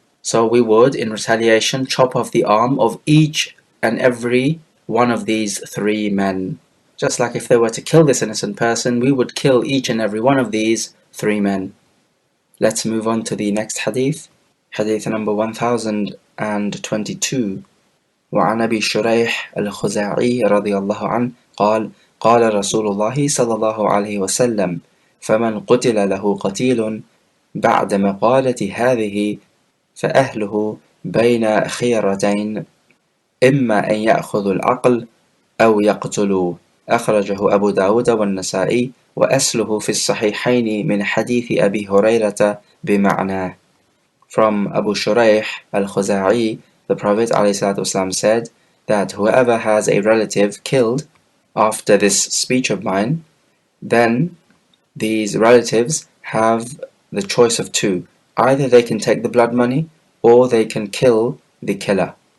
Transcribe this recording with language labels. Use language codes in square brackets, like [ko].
[en] So we would, in retaliation, chop off the arm of each and every one of these 3 men. Just like if they were to kill this innocent person, we would kill each and every one of these 3 men. Let's move on to the next hadith. Hadith number 1022. [ar] وعن أبي شريح الخزاعي رضي الله عنه قال قال رسول الله صلى الله عليه وسلم فمن قتل له قتيل بعد مقالة هذه فأهله بين خيرتين إما أن يأخذوا العقل أو يقتلوا. أخرجه أبو داود والنسائي وأصله في الصحيحين من حديث أبي هريرة بمعناه. [en] From Abu Shuraih al-Khuza'i, the Prophet ﷺ said that whoever has a relative killed after this speech of mine, then these relatives have the choice of 2. Either they can take the blood money or they can kill the killer.